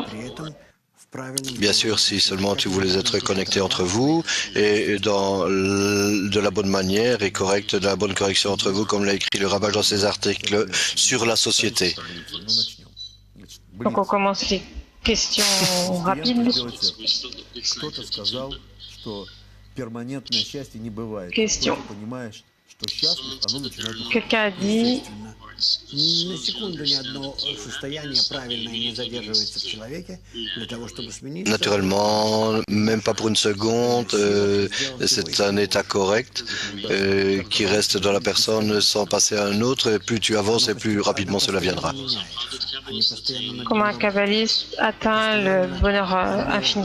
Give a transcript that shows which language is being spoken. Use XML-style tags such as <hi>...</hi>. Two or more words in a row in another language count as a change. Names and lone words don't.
<fr>Bien sûr, si seulement tu voulais être connecté entre vous et de la bonne manière et correcte, de la bonne correction entre vous, comme l'a écrit le Rabbin dans ses articles sur la société. Donc on commence les questions rapides. Question. Quelqu'un a dit</fr> <ru>на секунду ни одно состояние правильное не задерживается в человеке для того, чтобы смениться.</ru> <fr>Naturellement, même pas pour une seconde, c'est un état correct qui reste dans la personne sans passer à un autre. Et plus tu avances, et plus rapidement cela viendra. comment un kabbaliste atteint le bonheur infini.</fr>